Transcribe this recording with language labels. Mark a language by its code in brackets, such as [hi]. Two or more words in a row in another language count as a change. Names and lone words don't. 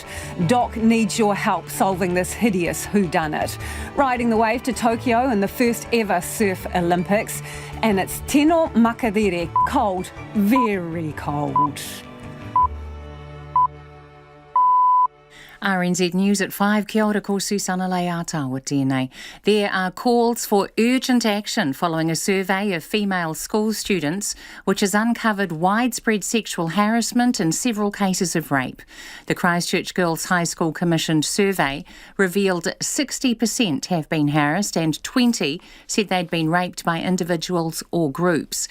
[en] Doc needs your help solving this hideous whodunit. Riding the wave to Tokyo in the first ever Surf Olympics. And it's [mi] tino makadere, [en] cold, very cold. RNZ News at 5. [mi] Kia ora, ko Susana Leata tēnei. [en] There are calls for urgent action following a survey of female school students which has uncovered widespread sexual harassment and several cases of rape. The Christchurch Girls High School commissioned survey revealed 60% have been harassed and 20 said they'd been raped by individuals or groups.